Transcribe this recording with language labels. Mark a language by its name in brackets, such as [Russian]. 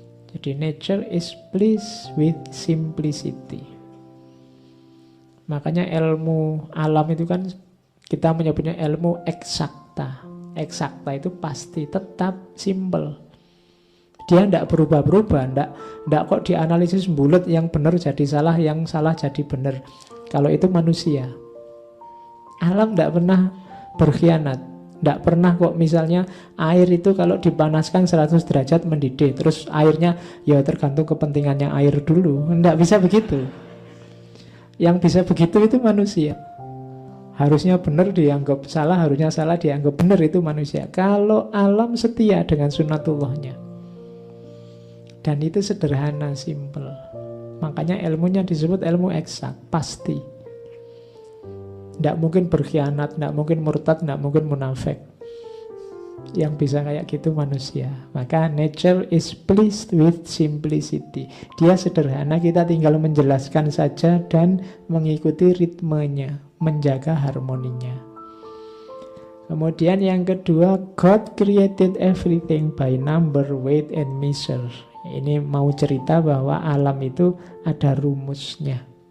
[English] Jadi nature is pleased with simplicity. [Indonesian] Makanya ilmu alam itu kan kita menyebutnya ilmu eksakta. Eksakta itu pasti tetap simple. Dia tidak berubah-berubah, tidak kok dianalisis bulat, yang benar jadi salah, yang salah jadi benar. Kalau itu manusia. Alam tidak pernah berkhianat. Tidak pernah kok misalnya air itu kalau dipanaskan 100 derajat mendidih. Terus airnya ya tergantung kepentingannya air dulu. Tidak bisa begitu. Yang bisa begitu itu manusia. Harusnya benar dianggap salah, harusnya salah dianggap benar, itu manusia. Kalau alam setia dengan sunatullahnya. Dan itu sederhana, simple. Makanya ilmunya disebut ilmu eksak, pasti. Tidak mungkin berkhianat, tidak mungkin murtad, tidak mungkin munafik. Yang bisa kayak gitu manusia. [English] Maka nature is pleased with simplicity. [Indonesian] Dia sederhana, kita tinggal menjelaskan saja dan mengikuti ritmenya, menjaga harmoninya. Kemudian yang kedua, [English] God created everything by number, weight, and measure. [Indonesian] Ini mau cerita bahwa alam itu ada rumusnya.